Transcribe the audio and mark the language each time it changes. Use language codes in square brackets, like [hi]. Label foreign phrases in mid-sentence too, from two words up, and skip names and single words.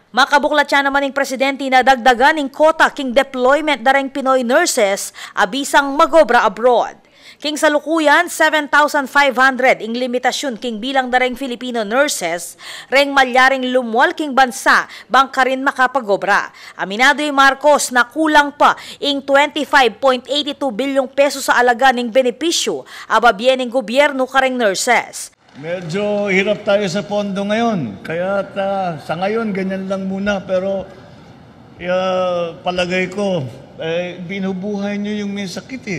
[pam] Makabuklat siya naman ning presidente na dagdagan ning kota king deployment dareng [en] Pinoy nurses [pam] abisang [en] magobra abroad. [pam] King salukuyan 7,500 ing limitasyon king bilang dareng [en] Filipino nurses [pam] reng malyaring lumwal king bansa bangka rin makapagobra. Aminado yung Marcos na kulang pa ing 25.82 bilyong peso sa alaga ning benepisyo ababyen ng gobyerno kareng nurses. [tl] Medyo hirap tayo sa pondo ngayon. Kaya sa ngayon, ganyan lang muna. Pero palagay ko, binubuhay nyo yung may sakit eh.